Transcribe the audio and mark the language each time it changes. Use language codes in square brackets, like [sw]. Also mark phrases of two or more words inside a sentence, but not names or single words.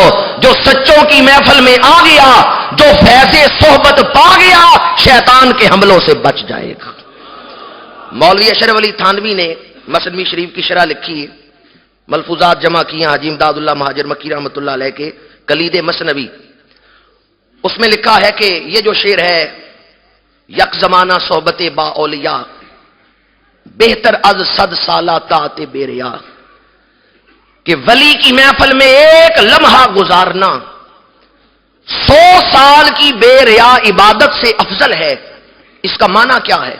[ur] جو سچوں کی محفل میں آ گیا، جو فیض صحبت پا گیا، شیطان کے حملوں سے بچ جائے گا. مولوی اشرف علی تھانوی نے مثنوی شریف کی شرح لکھی، ملفوظات جمع کیے حاجی امداد اللہ مہاجر مکی [ar] رحمۃ اللہ علیہ [ur] کے کلید مثنوی. اس میں لکھا ہے کہ یہ جو شعر ہے، [fa] یک زمانہ صحبت با اولیاء، بہتر از 100 سالہ طاعت بے ریا. [ur] کہ ولی کی محفل میں ایک لمحہ گزارنا 100 سال کی بے ریا عبادت سے افضل ہے. اس کا معنی کیا ہے؟